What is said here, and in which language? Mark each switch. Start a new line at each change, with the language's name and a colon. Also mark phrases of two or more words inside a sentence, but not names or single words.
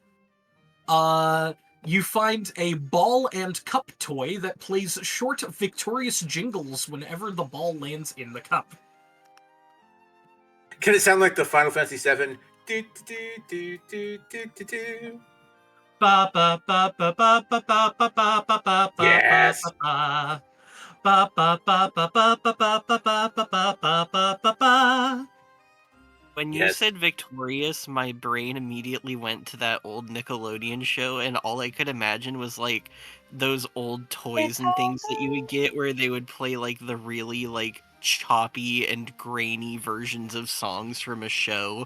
English: You find a ball and cup toy that plays short, victorious jingles whenever the ball lands in the cup. Can it sound like the Final Fantasy VII? Do, do, do, do, do, do, do. Ba ba ba ba ba ba ba ba ba ba ba Yes. ba ba ba ba ba ba ba ba ba ba ba ba ba ba. When you Yes. said victorious, my brain immediately went to that old Nickelodeon show, and all I could imagine was like those old toys and things that you would get where they would play like the really like choppy and grainy versions of songs from a show.